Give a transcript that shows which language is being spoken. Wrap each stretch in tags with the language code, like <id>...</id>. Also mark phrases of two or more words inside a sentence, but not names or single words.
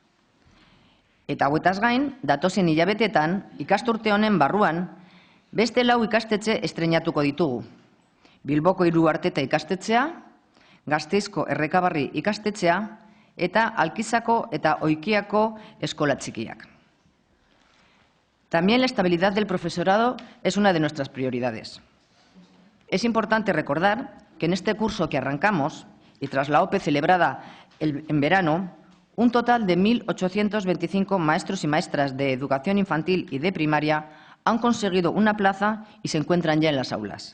<eu>Eta hauetaz gain, datozen hilabetetan, ikasturte honen barruan, beste 4 ikastetxe estreinatuko ditugu. Bilboko Iruarteta ikastetxea, Gasteizko Errekabarri ikastetxea eta Alkizako eta Oikiako eskola txikiak.</eu> <es>También la estabilidad del profesorado es una de nuestras prioridades. Es importante recordar que en este curso que arrancamos, y tras la OPE celebrada en verano, un total de 1.825 maestros y maestras de educación infantil y de primaria han conseguido una plaza y se encuentran ya en las aulas.</es>